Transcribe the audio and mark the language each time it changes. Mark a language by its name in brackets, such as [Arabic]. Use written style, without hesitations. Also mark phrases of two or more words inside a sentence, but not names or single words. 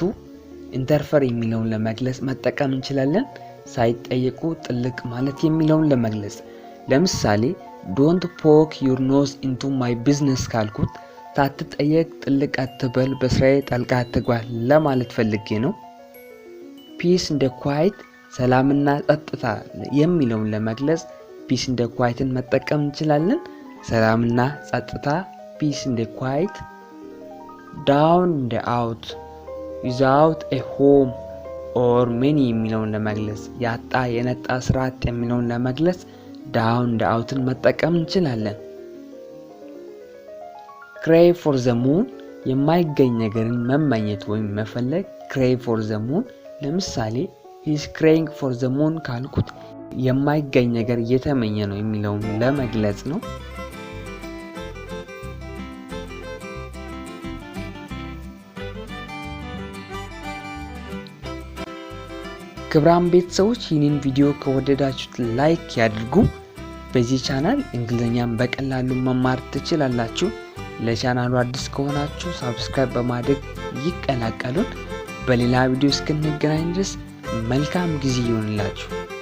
[Amharic] interfere የሚለውን ለመግለጽ መጠቀም እንችላለን። ሳይጠየቁ ጥልቅ ማለት የሚለውን ለመግለጽ ለምሳሌ [English] don't poke your nose into my business [Amharic] ካልኩት ሳትጠየቅ ጥልቅ አትበል በስራዬ ጣልቃ አትግባ ለማለት ፈልጌ ነው። [English] peace and quiet [Amharic] ሰላምና ጸጥታ የሚለውን ለመግለጽ [English] peace and quiet [Amharic] ን መጠቀም እንችላለን። ሰላምና ጸጥታ [English] peace and quiet down and out without a home or many [Amharic] የሚለውን ለመግለጽ ያጣ የነጣ ስራት የሚለውን ለመግለጽ [English] down and out [Amharic] ን መጠቀም እንችላለን። [English] crave for the moon [Amharic] የማይገኝ ነገርን መመኘት ወይም መፈለግ [English] crave for the moon [Amharic] ለምሳሌ [English] he is craving for the moon [Amharic] ካልኩት የማይገኝ ነገር እየተመኘ ነው የሚለውን ለመግለጽ ነው። ክብራም ቤተሰቦች ይህንን ቪዲዮ ከወደዳችሁት ላይክ ያድርጉ። በዚህ ቻናል እንግሊዝኛን በቀላሉ መማር ትችላላችሁ። ለቻናሉ አዲስ ከሆናችሁ ሰብስክራይብ በማድረግ ይቀላቀሉን። በሌላ ቪዲዮ እስክንገናኝ ድረስ መልካም ጊዜ ይሁንላችሁ።